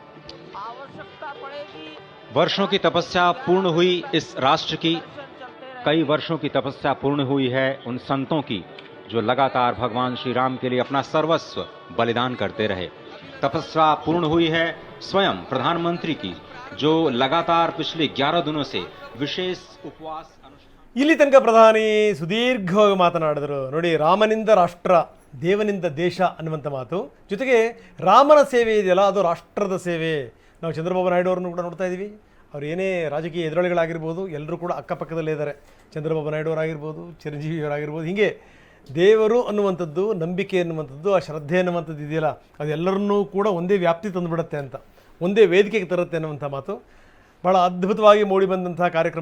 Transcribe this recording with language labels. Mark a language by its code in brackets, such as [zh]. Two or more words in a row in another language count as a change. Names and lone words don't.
[hi] वर्षों की तपस्या पूर्ण हुई इस राष्ट्र की, कई वर्षों की तपस्या पूर्ण हुई है उन संतों की जो लगातार भगवान श्री राम के लिए अपना सर्वस्व बलिदान करते रहे। तपस्या पूर्ण हुई है स्वयं प्रधानमंत्री की जो लगातार पिछले 11 दिनों से विशेष उपवास अनुष्ठान। [kn] ಇಲ್ಲಿ ತನಕ ಪ್ರಧಾನಿ ಸುದೀರ್ಘವಾಗಿ ಮಾತನಾಡಿದರು ನೋಡಿ, ರಾಮನಿಂದ ರಾಷ್ಟ್ರ, ದೇವನಿಂದ ದೇಶ ಅನ್ನುವಂಥ ಮಾತು, ಜೊತೆಗೆ ರಾಮನ ಸೇವೆ ಇದೆಯಲ್ಲ ಅದು ರಾಷ್ಟ್ರದ ಸೇವೆ. ನಾವು ಚಂದ್ರಬಾಬು ನಾಯ್ಡು ಅವರನ್ನು ಕೂಡ ನೋಡ್ತಾ ಇದ್ದೀವಿ. ಅವ್ರು ಏನೇ ರಾಜಕೀಯ ಎದುರಾಳಿಗಳಾಗಿರ್ಬೋದು ಎಲ್ಲರೂ ಕೂಡ ಅಕ್ಕಪಕ್ಕದಲ್ಲೇ ಇದ್ದಾರೆ. ಚಂದ್ರಬಾಬು ನಾಯ್ಡು ಅವರಾಗಿರ್ಬೋದು, ಚಿರಂಜೀವಿ ಅವರಾಗಿರ್ಬೋದು, ಹೀಗೆ ದೇವರು ಅನ್ನುವಂಥದ್ದು, ನಂಬಿಕೆ ಅನ್ನುವಂಥದ್ದು, ಆ ಶ್ರದ್ಧೆ ಅನ್ನುವಂಥದ್ದು ಇದೆಯಲ್ಲ ಅದೆಲ್ಲರನ್ನೂ ಕೂಡ ಒಂದೇ ವ್ಯಾಪ್ತಿ ತಂದುಬಿಡುತ್ತೆ ಅಂತ, ಒಂದೇ ವೇದಿಕೆಗೆ ತರುತ್ತೆ ಅನ್ನುವಂಥ ಮಾತು ಭಾಳ ಅದ್ಭುತವಾಗಿ ಮೂಡಿ ಬಂದಂಥ ಕಾರ್ಯಕ್ರಮ.